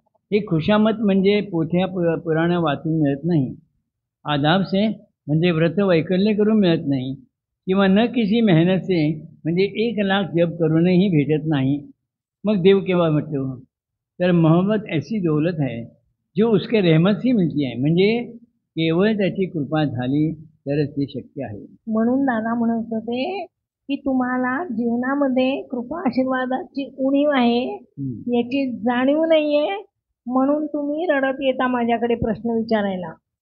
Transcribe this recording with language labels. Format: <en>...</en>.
<mr>हे खुशामत म्हणजे पोथ्या पुराण वाचून मिळत नाही.</mr> <hi>आदाब से</hi> <mr>म्हणजे व्रत वैकल्य करून मिळत नाही, किंवा</mr> <hi>न किसी मेहनत से</hi> <mr>म्हणजे 1,00,000 जप करूनही भेटत नाही. मग देव केव्हा भेटतो?</mr> <hi>तर मोहब्बत ऐसी दौलत है जो उसके रहमत से मिलती है.</hi> <mr>म्हणजे केवळ त्याची कृपा झाली तरच ते शक्य आहे. म्हणून दादा म्हणत होते की तुम्हाला जीवनामध्ये कृपा आशीर्वादाची उणीव आहे याची जाणीव नाहीये, म्हणून तुम्ही रडत येता माझ्याकडे प्रश्न विचारायला.</mr>